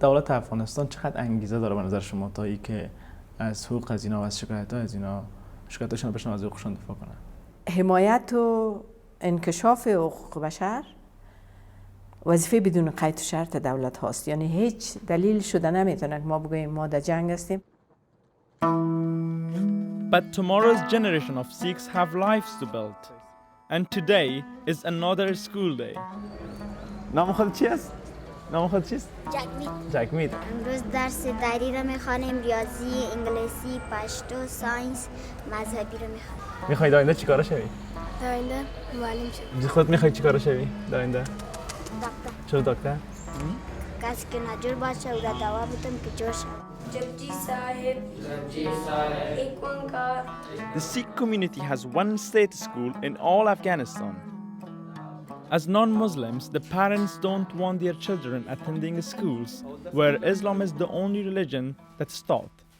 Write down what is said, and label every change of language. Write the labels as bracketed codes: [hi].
[fa] دولت افغانستان چقدر انگیزه داره به نظر شما تا اینکه از حقوق از اینا و از شکایت‌ها از اینا شکایتاشون بشن از حقوقشون دفاع کنن؟ حمایت و انکشاف حقوق بشر وظیفه بدون قید و شرط دولت هاست. یعنی هیچ دلیل شده نمیتونه که ما بگوییم ما در جنگ هستیم. [en] But tomorrow's generation of Sikhs have lives to build. And today is another school day. [fa] نام خود چی است؟ نام خود چیست؟ جگمید. امروز درس دری رو میخوانیم، ریاضی، انگلیسی، پشتو، ساینس، مذهبی رو میخوانیم. میخوای در آینده چیکار شوی؟ در آینده معلم شوی. خودت میخوای چیکار شوی در آینده؟ دکتر. چرا دکتر؟ کسی که نجور باشه او را دوا بدم که جور شود. [en] The Sikh community has one state school in all Afghanistan. As non-Muslims, the parents don't want their children attending schools where Islam is the only religion that's taught.